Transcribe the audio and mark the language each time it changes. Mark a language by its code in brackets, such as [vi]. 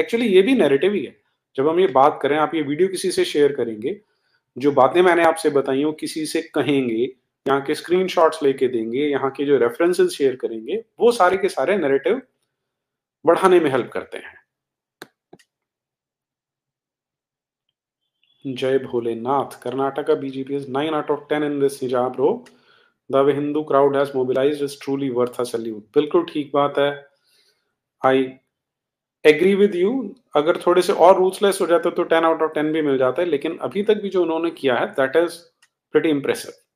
[hi] Actually ये भी narrative ही है। जब हम ये बात करें, आप ये वीडियो किसी से शेयर करेंगे, जो बातें मैंने आपसे बताई वो किसी से कहेंगे, यहाँ के स्क्रीनशॉट्स लेके देंगे, यहाँ के जो रेफरेंसेस शेयर करेंगे, वो सारे के सारे नैरेटिव बढ़ाने में हेल्प करते हैं। जय Bholenath, [en] Karnataka BJP is 9 out of 10 in this hijab row. The way Hindu crowd has mobilized is truly worth a salute. [hi] बिल्कुल ठीक बात है, [en] I agree with you. [hi] अगर थोड़े से और रूल्सलेस हो जाते तो [en] 10 out of 10 [hi] भी मिल जाता है, लेकिन अभी तक भी जो उन्होंने किया है, [en] That is pretty impressive.